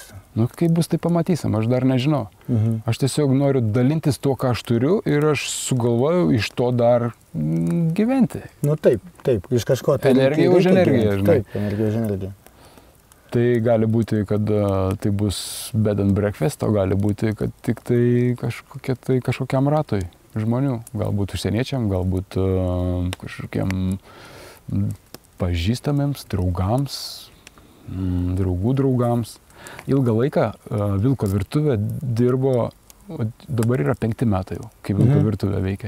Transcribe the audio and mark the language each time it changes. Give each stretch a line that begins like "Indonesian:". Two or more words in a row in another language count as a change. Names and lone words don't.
Lithuanian: Nu, kaip bus, tai pamatysim, aš dar nežinau. Aš tiesiog noriu dalintis tuo, ką aš turiu ir aš sugalvoju iš to dar gyventi. Nu taip, iš kažko. Tai energija už energiją, žinai. Taip, energija už energiją. Tai gali būti, kad tai bus
English: bed and breakfast,
Lithuanian: o gali būti, kad tik tai kažkokiam ratui žmonių. Galbūt užsieniečiam, galbūt kažkokiam pažįstamiems, draugams, draugų draugams. Ilgą laiką Vilko virtuvė dirbo, dabar yra 5 metai jau, kai Vilko virtuvė veikia.